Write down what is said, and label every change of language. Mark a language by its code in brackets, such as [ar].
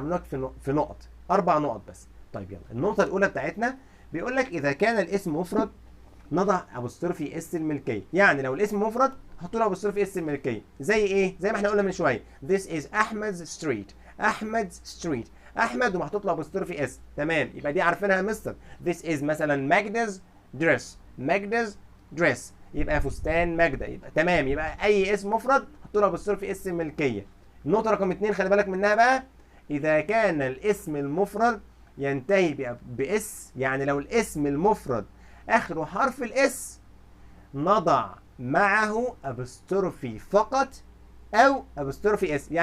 [ar] هعمل لك في نقط، 4 نقط بس. طيب يلا، النقطه الاولى بتاعتنا بيقول لك اذا كان الاسم مفرد نضع ابوستروفي اس الملكيه. يعني لو الاسم مفرد حط له ابوستروفي اس الملكيه. زي ايه؟ زي ما احنا قلنا من شويه [en] this is Ahmed's street. Ahmed's street، [ar] احمد ومحطوط له ابوستروفي اس. تمام، يبقى دي عارفينها يا مستر. [en] this is مثلا Magda's dress. [ar] ماجدا's dress يبقى فستان ماجده. يبقى تمام، يبقى اي اسم مفرد حط له ابوستروفي اس الملكيه. النقطه رقم 2 خلي بالك منها بقى، اذا كان الاسم المفرد ينتهي باس. يعني لو الاسم المفرد اخره حرف الاس نضع معه ابوستروفي فقط او ابوستروفي اس.